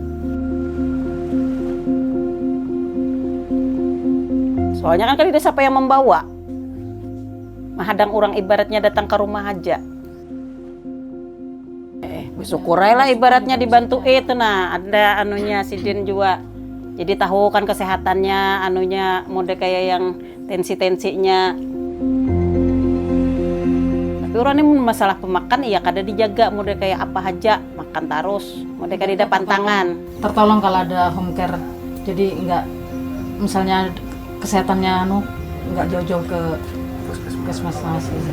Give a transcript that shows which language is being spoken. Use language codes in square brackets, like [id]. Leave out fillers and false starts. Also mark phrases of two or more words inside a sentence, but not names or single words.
[bjn] Soalnya kan kadida siapa yang membawa. Mahadang orang ibaratnya datang ke rumah aja. Bersyukur lah ibaratnya dibantu itu nah ada anunya sidin juga. [id] Jadi tahu kan kesehatannya anunya mode kayak yang tensinya. [bjn] Tapi orang ini masalah pemakan iya kada dijaga mode kayak apa aja makan terus mode kada pantangan. [id] Tertolong kalau ada [en] home care. [id] Jadi enggak misalnya kesehatannya enggak jauh-jauh ke puskesmas masih.